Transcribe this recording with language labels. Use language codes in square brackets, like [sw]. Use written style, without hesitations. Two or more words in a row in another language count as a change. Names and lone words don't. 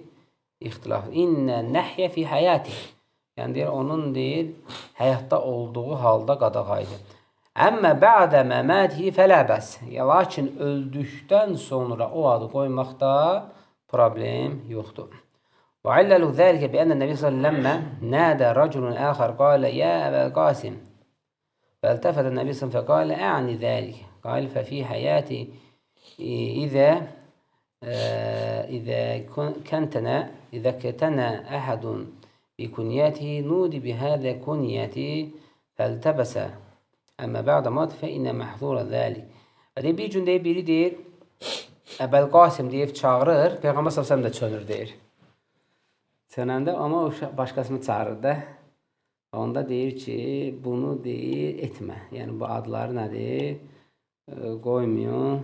[ar] اختلاف. إن النهي في حياتي. [az] Yəni, deyir, onun deyir, həyatda olduğu halda qadağa idi. [ar] أما بعد مماته فلا بأس. [az] Lakin öldükdən sonra o adı qoymaqda problem yoxdur. [ar] وعلل ذلك بأن النبي صلى الله عليه وسلم نادى رجل آخر قال يا أبا القاسم فالتفت النبي صلى الله عليه وسلم فقال أعني ذلك قال ففي حياتي إذا كتنى أحد بكنيته نودي بهذا كنيتي فالتبس أما بعد موت فإن محظور ذلك. [az] Bir gün deyir, biri deyir Əbəl Qasim deyib çağırır, Peyğəmbər s.ə.v də çönür deyir. Çönəndə amma o başqasını çağırır da. Onda deyir ki, bunu deyir, etmə. Yəni, bu adları nədir? Qoymuyor.